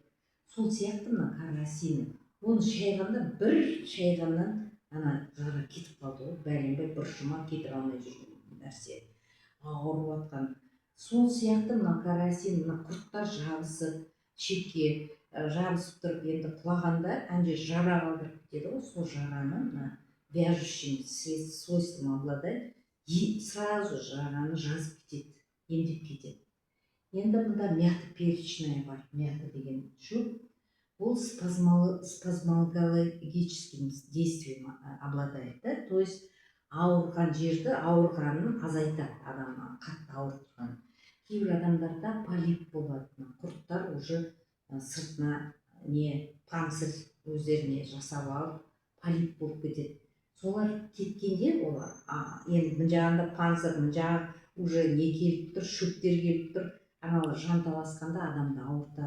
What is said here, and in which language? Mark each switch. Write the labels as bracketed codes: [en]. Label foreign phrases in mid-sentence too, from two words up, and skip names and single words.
[kk] Сол сияқты мына [ru] кара осины, [kk] оны шайғанда, бір шайғаннан ана жара кетіп қалды ғой, бәленбай бұршыма кетіп алмай жүрген нәрсе, ауырып жатқан. Сол сияқты мына [ru] кара осины, [kk] мына құрттар жабысып, шетке жабысып тұрып, енді құлағанда ана жара қалдырып кетеді ғой, сол жараны мына [ru] вяжущим свойством обладает, и сразу [kk] жараны жазып кетеді, емдеп кетеді. Енді мында [ru] мята перечная [kk] бар, мята деген шөп, ол [ru] спазмологическим действием обладает, да? То есть [kk] ауырған жерді, ауырғанын азайтады адамға, қатты ауырып тұрған. Кейбір адамдарда полип болады, құрттар уже сыртына не панцирь өздеріне жасап алып полип болып кетеді. Солар кеткенде олар, енді мына жағында панцирь, мына жағы уже не келіп тұр, шөптер келіп тұр, аналар жанталасқанда адамды ауыртады.